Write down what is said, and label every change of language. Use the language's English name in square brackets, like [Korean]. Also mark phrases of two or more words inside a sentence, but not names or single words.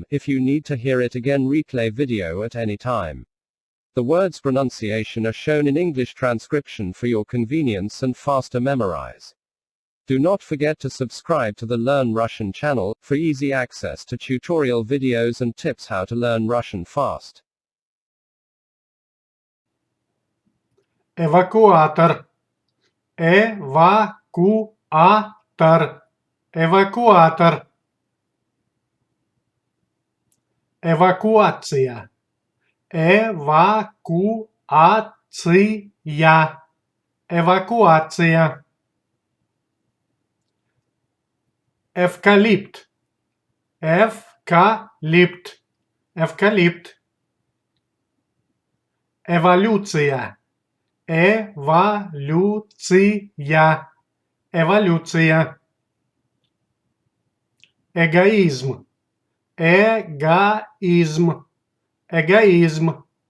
[English] If you need to hear it again, replay video at any time. The words' pronunciation are shown in English transcription for your convenience and faster memorize. Do not forget to subscribe to the Learn Russian channel for easy access to tutorial videos and tips how to learn Russian fast. [Russian] Эвакуатор. Эвакуатор. Эвакуатор. Эвакуация. Эвакуация. Эвакуация. Эвкалипт. Эвкалипт. Эвкалипт. Эволюция. Эволюция. Эволюция. Эгоизм. Эгоизм. Эгоизм.